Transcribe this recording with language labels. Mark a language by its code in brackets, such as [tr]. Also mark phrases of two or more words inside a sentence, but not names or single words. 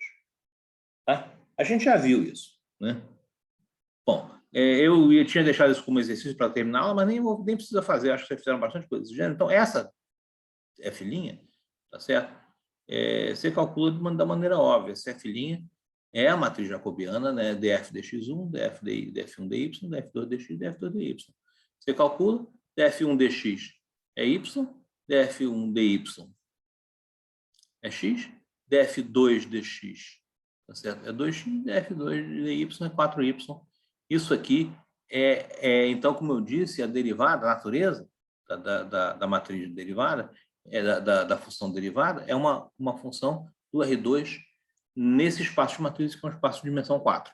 [pt] Tá? A gente já viu isso. Né? Bom, eu tinha deixado isso como exercício para terminar a aula, mas nem precisa fazer, acho que vocês fizeram bastante coisa desse gênero. Então, essa F', tá certo? Você calcula da maneira óbvia. Se F' é a matriz jacobiana, né? df dx1, df1 dy, df2 dx, df2 dy. Você calcula, df1 dx é y, df1 dy é x, df2 dx, tá certo? É 2x, df2 dy é 4y. Isso aqui então, como eu disse, a derivada, a natureza da matriz derivada, da função derivada, é uma função do R2 nesse espaço de matriz, que é um espaço de dimensão 4.